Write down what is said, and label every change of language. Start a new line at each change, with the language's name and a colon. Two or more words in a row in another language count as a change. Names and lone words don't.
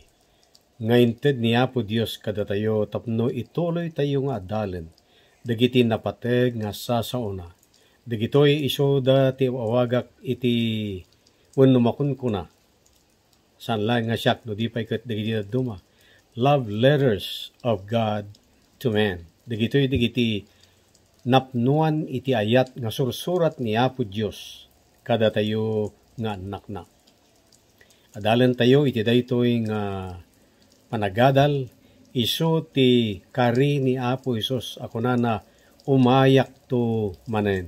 Iloko: Ngainted ni Apo Dios kada tayo tapno ituloy tayo nga adalen. Dagiti napateg nga sasauna. Dagitoy iso da ti awagak iti wenno makunkuna. San lang nga siyak no di pa ikat dagiti duma.
English: Love letters of God to man.
Iloko: Dagiti napnuan iti ayat nga sursurat ni Apo Dios kada tayo nga anak na. Adalan tayo iti daytoy nga panagadal iso ti kari ni Apo Isus ako na umayak to manen.